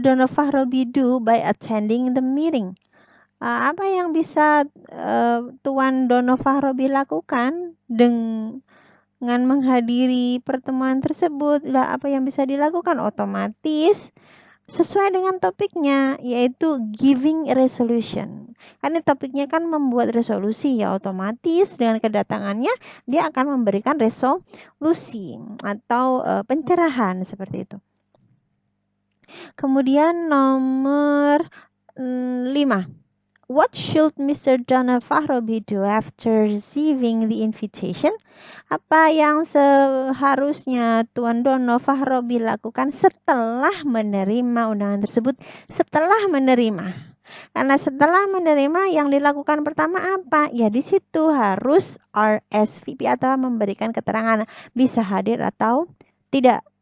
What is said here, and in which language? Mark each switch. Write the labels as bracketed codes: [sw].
[en] Dono Fahrobi do by attending the meeting? [id] Apa yang bisa Tuan Dono Fahrobi lakukan dengan menghadiri pertemuan tersebut? Apa yang bisa dilakukan? Otomatis sesuai dengan topiknya, yaitu [en] giving resolution. [id] Karena topiknya kan membuat resolusi ya, otomatis dengan kedatangannya dia akan memberikan resolusi atau pencerahan seperti itu. Kemudian nomor 5. [en] What should Mr. Dono Fahrobi do after receiving the invitation? [id] Apa yang seharusnya Tuan Dono Fahrobi lakukan setelah menerima undangan tersebut? Setelah menerima. Karena setelah menerima yang dilakukan pertama apa? Ya di situ harus RSVP atau memberikan keterangan bisa hadir atau tidak.